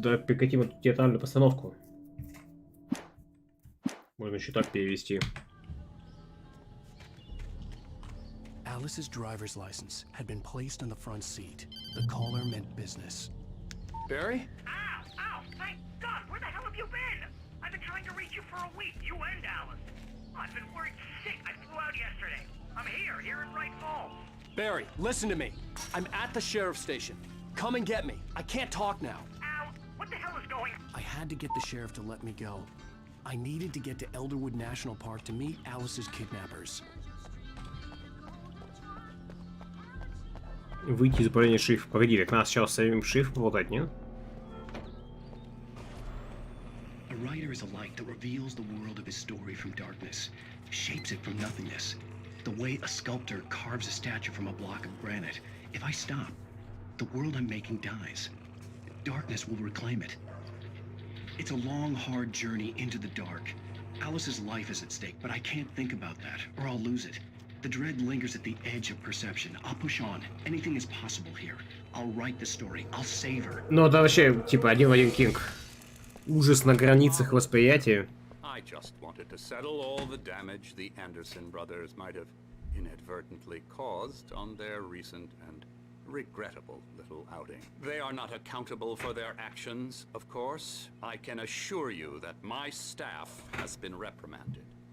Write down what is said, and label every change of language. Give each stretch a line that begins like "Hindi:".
Russian: Да, прекратим эту театральную постановку. Можно еще так перевести.
English: Alice's driver's license had been placed on the front seat. The caller meant business. Barry? Ow! Ow! Thank God! Where the hell have you been? I've been trying to reach you for a week, you and Alice. I've been worried sick. I flew out yesterday. I'm here in Wright Falls. Barry, listen to me. I'm at the sheriff's station. Come and get me. I can't talk now. Ow! What the hell is going on? I had to get the sheriff to let me go. I needed to get to Elderwood National Park to meet Alice's kidnappers.
Russian: Выйти из управления шиф. Погоди, так надо сначала с самим шиф болтать, нет?
English: A writer is a light that reveals the world of his story from darkness, shapes it from nothingness. The way a sculptor carves a statue from a block of granite. If I stop, the world I'm making dies. Darkness will reclaim it. It's a long, hard journey into the dark. Alice's life is at stake, but I can't think about that, or I'll lose it. The dread lingers at the edge of perception. I'll push on. Anything is possible here. I'll write the story. I'll save her.
Russian: Ну, это вообще, типа, один в один Кинг. Ужас на границах восприятия.
English: I just wanted to settle all the damage the Anderson brothers might have inadvertently caused on their recent and regrettable little outing. They are not accountable for their actions, of course. I can assure you that my staff has been reprimanded.